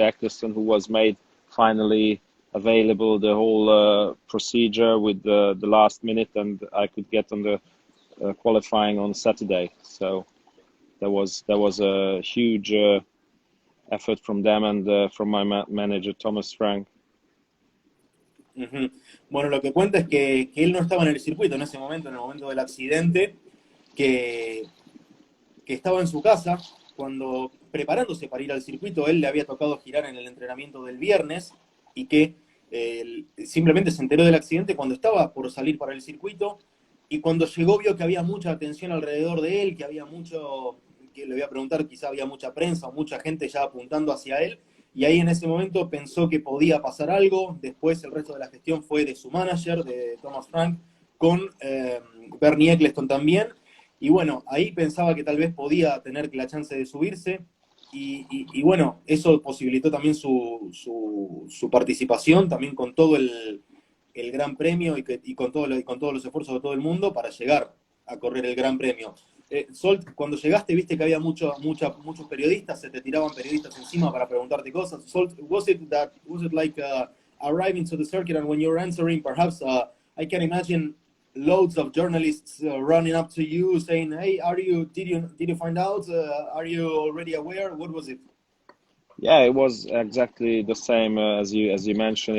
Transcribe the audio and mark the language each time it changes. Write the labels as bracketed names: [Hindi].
[English] Eccleston, who was made finally available the whole procedure with the last minute, and I could get on the qualifying on Saturday. So that was a huge effort from them and from my manager Thomas Frank. Ujú. [Spanish] Bueno, lo que cuenta es que él no estaba en el circuito en ese momento, en el momento del accidente, que, que estaba en su casa cuando preparándose para ir al circuito. Él le había tocado girar en el entrenamiento del viernes y que simplemente se enteró del accidente cuando estaba por salir para el circuito, y cuando llegó vio que había mucha atención alrededor de él, que había mucho, que le voy a preguntar, quizá había mucha prensa o mucha gente ya apuntando hacia él, y ahí en ese momento pensó que podía pasar algo. Después el resto de la gestión fue de su manager, de Thomas Frank, con Bernie Eccleston también. Y bueno, ahí pensaba que tal vez podía tener la chance de subirse. Y bueno, eso posibilitó también su participación, también con todo el Gran Premio y con todos los esfuerzos de todo el mundo para llegar a correr el Gran Premio. Zsolt, cuando llegaste viste que había muchos periodistas, se te tiraban periodistas encima para preguntarte cosas. [English] Zsolt, was it like arriving to the circuit, and when you're answering, perhaps I can imagine loads of journalists running up to you saying, "Hey, did you find out? Are you already aware? What was it?" Yeah, it was exactly the same as you mentioned.